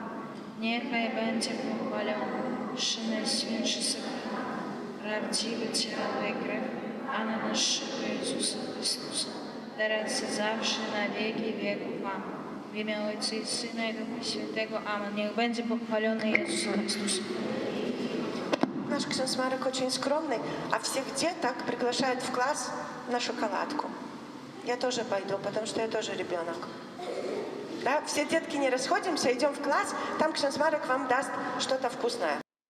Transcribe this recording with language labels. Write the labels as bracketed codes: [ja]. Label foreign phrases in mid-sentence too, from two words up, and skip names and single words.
[pl] Niechaj będzie pochwalony przy Najświętszy Sakrament, prawdziwe ciało i krew Pana naszego Jezusa Chrystusa, teraz i zawsze na wieki wieków. Amen. W imię Ojca i Syna i Ducha Świętego. Amen. Niech będzie pochwalony Jezus Chrystus. [ru] Наш ksiądz Marek очень скромный, а всех деток приглашает в класс на шоколадку. Я тоже пойду, потому что я тоже ребенок. Да? Все детки не расходимся, идем в класс, там ksiądz Marek вам даст что-то вкусное.